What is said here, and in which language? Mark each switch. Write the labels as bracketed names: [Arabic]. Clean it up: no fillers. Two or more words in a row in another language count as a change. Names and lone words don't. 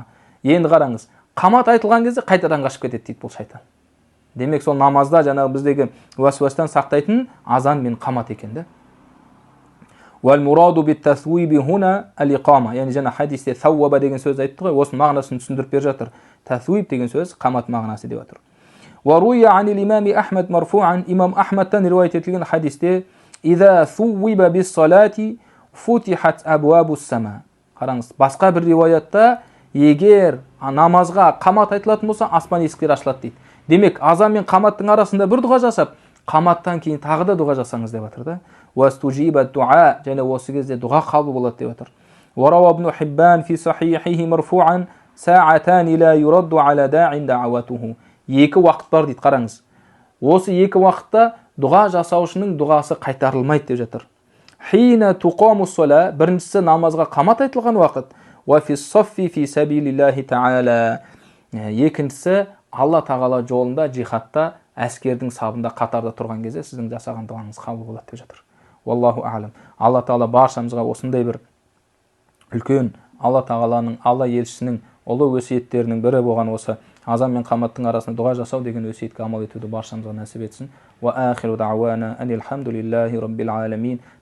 [Kazakh] Енді қараңыз, қамат айтылған кезде қайтадан қашып кетеді дейді бұл шайтан. Демек сол намазда жаңағы біздегі уәсуастан сақтайтын азан мен қамат екен. [Arabic] والمراد بالتثويب هنا الإقامة. [Kazakh] Яғни жаңа хадисте сауаба деген сөз айтты ғой, осы мағынасын түсіндіріп беріп жатыр. Тасуиб деген сөз қамат мағынасы деп жатыр. [Arabic] وروي عن الإمام أحمد مرفوعا. إمام أحمد رواية تلقين حديثه إذا ثوب بالصلاة فتحت أبواب السماء. [Kazakh] Қараңыз, басқа бір риуаятта егер намазға қамат айтылатын болса, аспан есіктері ашылады дейді. Демек, азан мен қаматтың арасында бір дұға жасап, қаматтан кейін тағы да дұға жасаңыз деп жатыр да. [Arabic] واستجيب الدعاء, [Kazakh] және осы кезде дұға қабыл болады деп жатыр. [Arabic] ورواه ابن حبان في صحيحه مرفوعا ساعتان لا يرد على داع دعوته. [Kazakh] Екі уақыт бар дейді, қараңыз. Осы екі уақытта дұға жасаушының дұғасы қайтарылмайды деп жатыр. [Arabic] حين تقام الصلاة, [Kazakh] біріншісі намазға қамат айтылған уақыт. [Arabic] وفي الصف في سبيل الله تعالى. [Kazakh] Екіншісі Алла Тағала жолында, джихадта, әскердің сабында қатарда тұрған кезде сіздің жасаған дұғаңыз қабыл болады деп жатыр. [Arabic] والله أعلم. [Kazakh] Алла Тағала баршамызға осындай бір үлкен Алла Тағаланың, Алла елшісінің ұлы өсиеттерінің бірі болған осы азан мен қаматтың арасында дұға жасау деген өсиетке амал етуді баршамызға нәсіп етсін. [Arabic] وآخر دعوانا أن الحمد لله رب العالمين.